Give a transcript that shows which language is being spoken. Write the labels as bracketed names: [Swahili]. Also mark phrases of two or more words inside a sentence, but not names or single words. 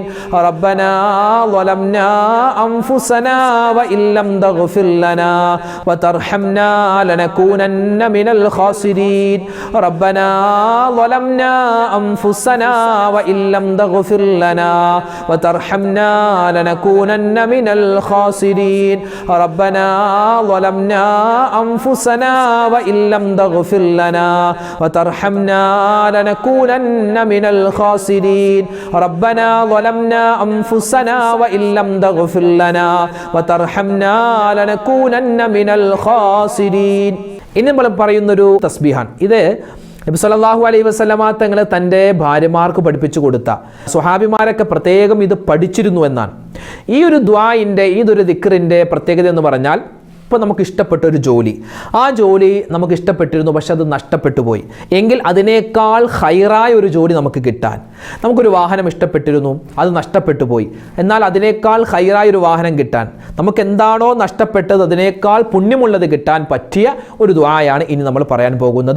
[Arabic] ربنا ظلمنا أنفسنا وإن لم تغفر لنا وترحمنا لنكونن من الخاسرين ربنا ظلمنا أنفسنا وإن لم تغفر لنا وترحمنا لنكونن من الخاسرين ربنا ظلمنا أنفسنا وإن لم تغفر لنا وترحمنا لنكونن من الخاسرين ربنا ظلمنا أنفسنا وإن لم تغفر لنا وترحمنا لنكونن من الخاسرين [Malayalam] ഇനി നമ്മൾ പറയുന്നൊരു തസ്ബീഹാണ്. ഇത് നബി [Arabic] صلى الله عليه وسلم [Malayalam] തങ്ങൾ തൻ്റെ ഭാര്യമാർക്ക് പഠിപ്പിച്ചു കൊടുത്ത സ്വഹാബിമാരൊക്കെ പ്രത്യേകം ഇത് പഠിച്ചിരുന്നു എന്നാണ്. ഈ ഒരു ദുആഇൻ്റെ ഇതൊരു ദിക്റിൻ്റെ പ്രത്യേകത എന്ന് പറഞ്ഞാൽ, ഇപ്പോൾ നമുക്ക് ഇഷ്ടപ്പെട്ട ഒരു ജോലി, ആ ജോലി നമുക്ക് ഇഷ്ടപ്പെട്ടിരുന്നു, പക്ഷെ അത് നഷ്ടപ്പെട്ടു പോയി എങ്കിൽ അതിനേക്കാൾ ഹൈറായ ഒരു ജോലി നമുക്ക് കിട്ടാൻ, നമുക്കൊരു വാഹനം ഇഷ്ടപ്പെട്ടിരുന്നു, അത് നഷ്ടപ്പെട്ടു പോയി, എന്നാൽ അതിനേക്കാൾ ഹൈറായ ഒരു വാഹനം കിട്ടാൻ, നമുക്ക് എന്താണോ നഷ്ടപ്പെട്ടത് അതിനേക്കാൾ പുണ്യമുള്ളത് കിട്ടാൻ പറ്റിയ ഒരു ദുആയാണ് ഇനി നമ്മൾ പറയാൻ പോകുന്നത്.